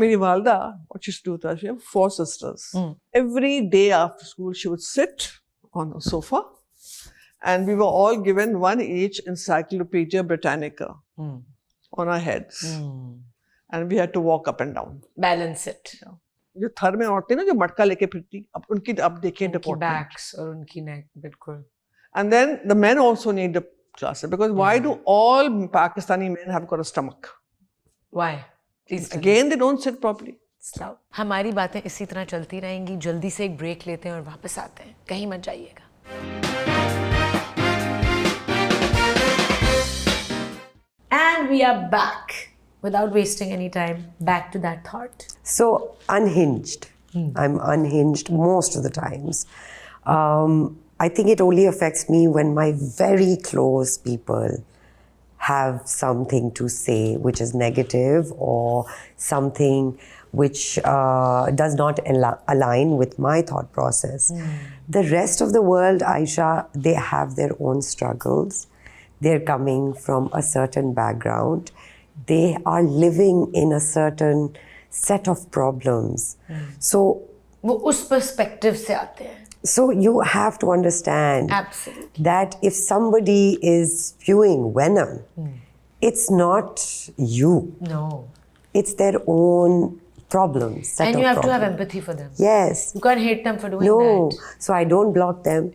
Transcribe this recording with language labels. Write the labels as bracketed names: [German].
[Hindi] मेरी वालदा, [English] what she used to do था, she had 4 sisters. Every day after school, she would sit on a sofa, and we were all given one each Encyclopedia Britannica on our heads, and we had to walk up and down. Balance it. [Hindi] जो थर में औरतें ना जो मटका लेके फिरती, अब उनकी अब देखें उनकी [English] Department. [Hindi] बैक्स और उनकी नेक, बिल्कुल. [English] And then the men also need the classes, because why do all Pakistani men have got a stomach? Why? Please tell me. Again, they don't sit properly. Slow. [Hindi] हमारी बातें इसी तरह चलती रहेंगी. जल्दी से एक ब्रेक लेते हैं और वापस आते हैं. कहीं मत जाइएगा. [English] And we are back. Without wasting any time, back to that thought. So unhinged. I'm unhinged most of the times. I think it only affects me when my very close people have something to say which is negative or something which does not align with my thought process. The rest of the world, Aisha, they have their own struggles. They're coming from a certain background. They are living in a certain set of problems. So [Hindi] वो उस perspective से आते हैं. [English] So you have to understand Absolutely. that if somebody is spewing venom, it's not you. No. It's their own problems. set And of you have to have problems. empathy for them. Yes. You can't hate them for doing No. that. So I don't block them.